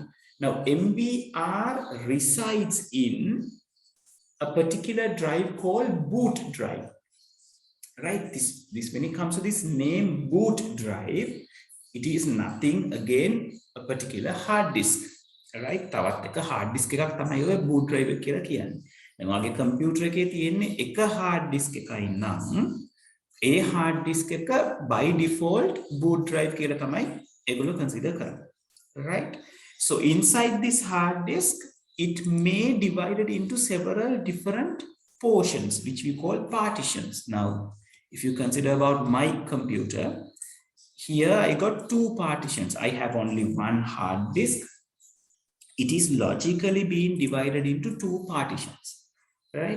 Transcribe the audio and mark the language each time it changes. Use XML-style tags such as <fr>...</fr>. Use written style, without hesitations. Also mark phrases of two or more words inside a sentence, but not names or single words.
<en>Now, MBR resides in a particular drive called boot drive, right? This when it comes to this name boot drive, it is nothing again a particular hard disk, right?</en> <si>තවත් එක</si> <en>hard disk</en> <si>එකක් තමයි ඔය</si> <en>boot drive</en> <si>එක කියලා කියන්නේ. දැන් ඔයගේ computer එකේ තියෙන්නේ එක</si> <en>hard disk</en> <si>එකයි නම් ඒ</si> <en>hard disk</en> <si>එක</si> <en>by default boot drive</en> <si>කියලා තමයි ඒගොල්ලෝ consider කරන්නේ, right?</si> <en>So inside this hard disk, it may divide it into several different portions, which we call partitions. Now, if you consider about my computer, here I got two partitions. I have only one hard disk. It is logically being divided into two partitions, right?</en>